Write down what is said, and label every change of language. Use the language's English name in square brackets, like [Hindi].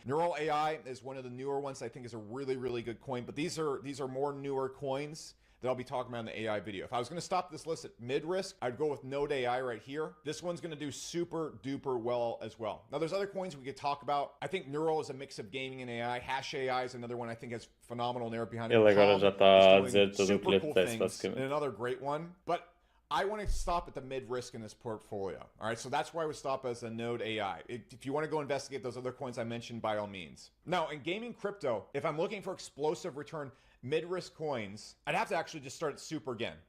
[English] Neural AI is one of the newer ones I think is a really, really good coin, but these are more newer coins that I'll be talking about in the AI video. If I was gonna stop this list at mid-risk, I'd go with Node AI right here. This one's gonna do super duper well as well. Now there's other coins we could talk about. I think Neural is a mix of gaming and AI. Hash AI is another one I think has phenomenal narrative behind it. [Portuguese] Ele agora já está a dizer tudo o que lhe apetece, basicamente. [English] And another great one, but I want to stop at the mid-risk in this portfolio. All right, so that's why I would stop as a Node AI. If you want to go investigate those other coins I mentioned, by all means. Now, in gaming crypto, if I'm looking for explosive return, mid-risk coins, I'd have to actually just start at Super again.